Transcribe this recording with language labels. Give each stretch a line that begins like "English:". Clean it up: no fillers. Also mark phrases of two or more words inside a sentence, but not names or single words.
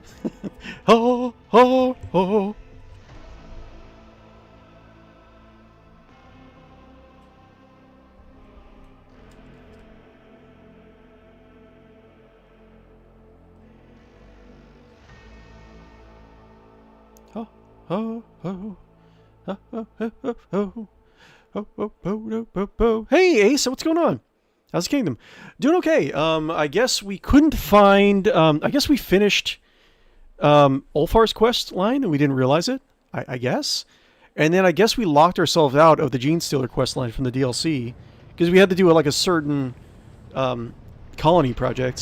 English: Ho, ho, ho. Ho, ho, ho. Ho, ho, ho, ho, ho. Ho, ho, ho, ho, ho, ho. Hey, Ace, what's going on? How's the kingdom? Doing okay. I guess we couldn't find... I guess we finished Ulfar's quest line and we didn't realize it, I guess. And then I guess we locked ourselves out of the Genestealer quest line from the DLC because we had to do like a certain colony project.